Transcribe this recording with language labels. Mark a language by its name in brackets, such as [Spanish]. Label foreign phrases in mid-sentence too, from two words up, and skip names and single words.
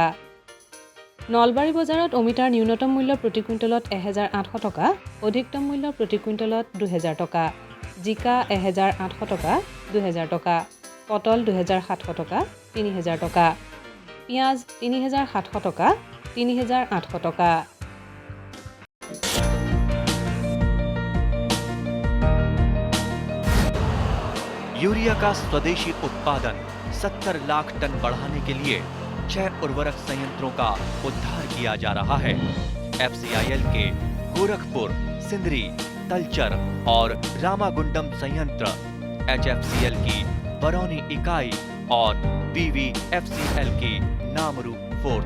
[Assamese] নলবাৰী বজাৰত অমিতাৰ ন্যূনতম মূল্য প্ৰতি কুইণ্টলত ১,৮০০ টকা, অধিকতম মূল্য প্ৰতি কুইণ্টলত ২,০০০ টকা, জিকা ১,৮০০ টকা, ২,০০০ টকা, পটল ২,৭০০ টকা, ৩,০০০ টকা, পিঁয়াজ ৩,৭০০ টকা, ৩,৮০০ টকা। [Hindi] यूरिया का स्वदेशी उत्पादन 70 लाख टन बढ़ाने के लिए 6 उर्वरक संयंत्रों का उद्धार किया जा रहा है। FCIL के गोरखपुर, सिंदरी, तलचर और रामागुंडम संयंत्र, HFCL की बरौनी इकाई और BVFCL की नामरू फोर्थ।